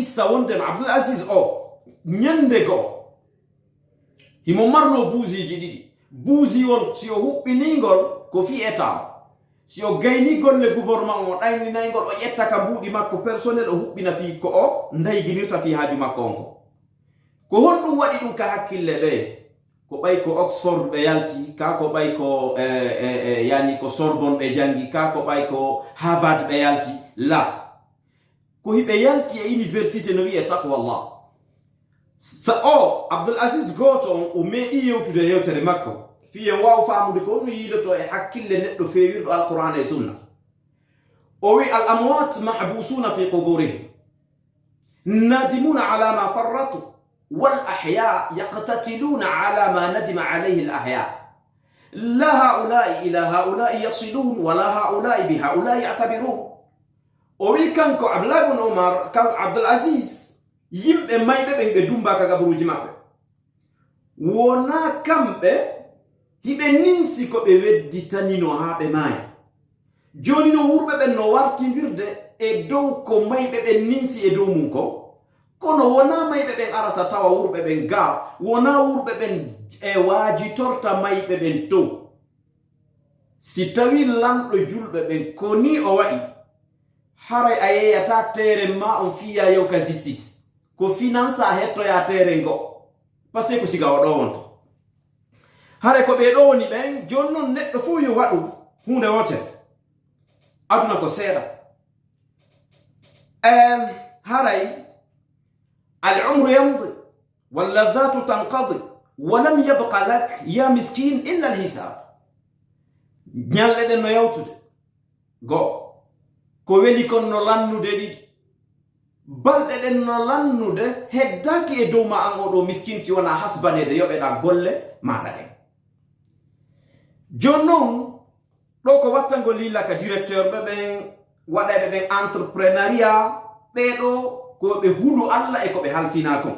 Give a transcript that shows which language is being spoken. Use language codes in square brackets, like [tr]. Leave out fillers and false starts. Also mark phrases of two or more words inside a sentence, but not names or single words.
[ff] qissa wondema Abdul Aziz o ñande go himo marno buusiji ɗiɗi buusiwol si o huɓɓiningol ko fi état si o gayni golle gouvernement o ɗayninayngol o ƴetta ka mbuuɗi makko personnel o huɓɓina fi ko o ndayginirta fi haaju makko on ko honɗum waɗi ɗum ka hakkille ɓe ko ɓay ko Oxford ɓe yalti, ka ko ɓay ko yani ko Sorbonne ɓe jangi, ka ko ɓay ko Harvard ɓe yalti. La ko hiɓe yalti e université no wi'e taqwallah. Sa o Abdul Aziz goto on o meeɗi yewtude yewtere makko fiyen waw famude ko no yiiloto e hakkille neɗɗo feewirɗo alqur'ana e sunna. o wi [ar] الأموات محبوسون في قبورهم نادمون على ما فرطوا والأحياء يقتتلون على ما ندم عليه الأموات لا هؤلاء إلى هؤلاء يصلون ولا هؤلاء بهؤلاء يعتبرون. [ff] o wi kanko Abdullah ibn Umar kanko Abdul Aziz yimɓe mayɓe ɓe hiɓe dumba ka gabaruji maɓɓe wona kamɓe hiɓe ninsi ko ɓe wedditanino ha ɓe maayi. joni no wurɓe ɓen no wartindirde e dow ko mayɓe ɓen ninsi e dow mum ko, kono wona mayɓe ɓen arata tawa wurɓe ɓen ga, wona wurɓe ɓen e waajitorta mayɓe ɓen to. si tawi lamɗo julɓe ɓen ko ni o waɗi, haray a yeyata tere ma on fiya yew ka justice ko finance a hettoya tere ngo [fr] par ce que [ff] ko siga o ɗo wonto. haray ko ɓe ɗo woni ɓen joni noon neɗɗo fuu yo waɗu hunde wotere, aduna ko seeɗa. [ar] haray العمر يمضي واللذة تنقضي ولم يبق لك يا مسكين إلا الحساب. [ff] ñalɗe ɗen no yawtude go ko weli kon no lannude ɗiɗi, balɗe ɗen no lannude heddaki e dow ma an oɗo miskin si wona hasbanede yoɓeɗa golle maɗa ɗen. joni noon ɗo ko wattango lilla ka directeur ɓe ɓen waɗaɓe ɓen entreprenariat ɓeɗo ko ɓe huɗu Allah e ko ɓe halfina kon.